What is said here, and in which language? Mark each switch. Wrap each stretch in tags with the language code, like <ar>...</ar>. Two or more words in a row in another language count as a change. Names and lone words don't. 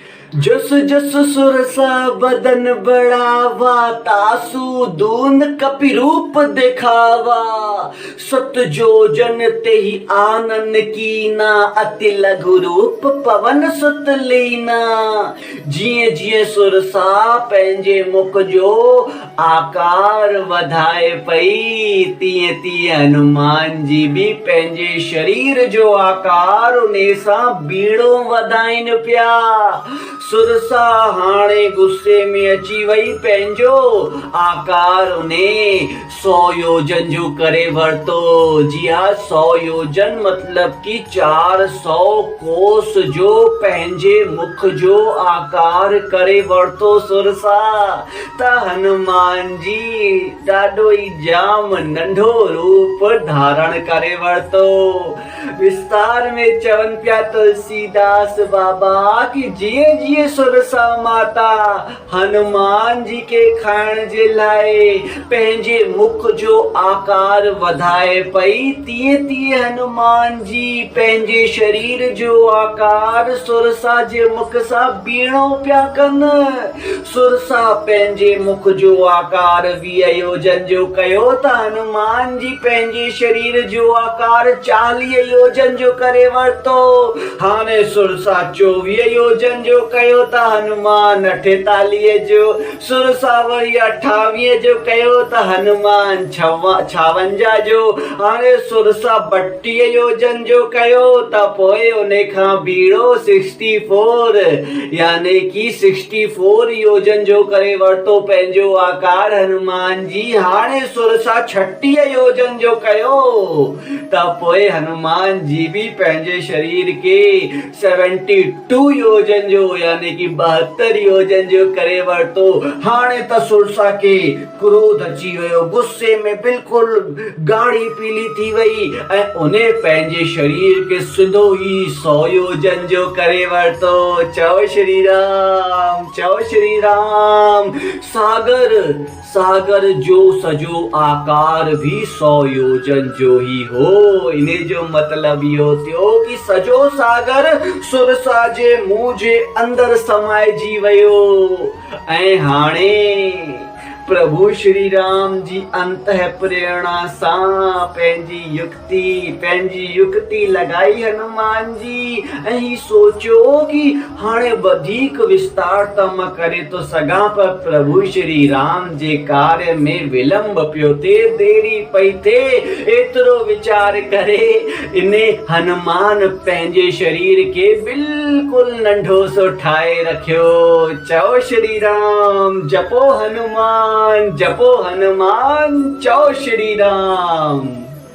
<awa>जस जस सुरसा बदन बढ़ावा, तासु दून कपि रूप दिखावा। सत जोजन ते ही आनन कीना, अति लघु रूप पवन सुत लीना।</awa> <sd>जिए जिए सुरसा पंहिंजे मुख जो आकार वधाए पई, तीअं तीअं हनुमान जी भी पंहिंजे शरीर जो आकार उन सां बीड़ो वधाइनि पिया। सुरसा हाणे गुस्से में अची वई, पंहिंजो आकार उने 100 योजन जो करे वरतो। जी हाँ, 100 योजन मतलब कि 400 कोस जो पंहिंजे मुख जो आकार करे वरतो सुरसा। त हनुमान जी ॾाढो ई जाम नंढो रूप धारण करे वरतो। विस्तार में चवन पिया तुलसीदास बाबा कि जीअं जीअं सुरसा माता हनुमान जी के खाइण जे लाइ पंहिंजे मुख जो आकार वधाए पई, तीअं तीअं हनुमान जी पंहिंजे शरीर जो आकार सुरसा जे मुख सां बीणो पिया कनि। सुरसा पंहिंजे मुख जो आकार 20 योजन जो कयो त हनुमान जी पंहिंजे शरीर जो आकार 40 योजन जो करे वरतो। हाणे सुरसा 24 योजन जो कयो त हनुमान 48 जो, सुरसा वरी 28 जो कयो त हनुमान 56 जो, हाणे सुरसा 32 योजन जो कयो त पोइ उन खां बीड़ो 64 यानी कि 64 योजन जो करे वरतो पंहिंजो आकार हनुमान जी। हाणे सुरसा 36 योजन जो कयो त पोइ हनुमान जी भी पंहिंजे शरीर के 72 योजन जो यानी कि 72 योजन जो करे वरतो। हाणे त सुरसा के क्रोध अची वियो, गुस्से में बिल्कुल गाढ़ी पीली थी वई ऐं उन्हें पंहिंजे शरीर के सिधो ही 100 योजन जो करे वरतो। चओ श्री राम, चओ श्री राम। सागर जो सजो आकार भी 100 योजन जो ही हो। इन्हें जो मतलब इहो थियो कि सजो सागर सुरसा जे मुंह जे अंदर समाइजी वियो। ऐं हाणे प्रभु श्री राम जी अंतः प्रेरणा सां पंहिंजी युक्ति लगाई हनुमान जी ऐं ही सोचियो कि हाणे वधीक विस्तार त मां करे तो सघां, पर प्रभु श्री राम जे कार्य में विलंब पियो थिए, देरी पई थिए। एतिरो विचार करे इने हनुमान पंहिंजे शरीर के बिल्कुल नंढो सो ठाहे रखियो। चओ श्री राम, जपो हनुमान, जपो हनुमान, चओ श्री राम।</sd>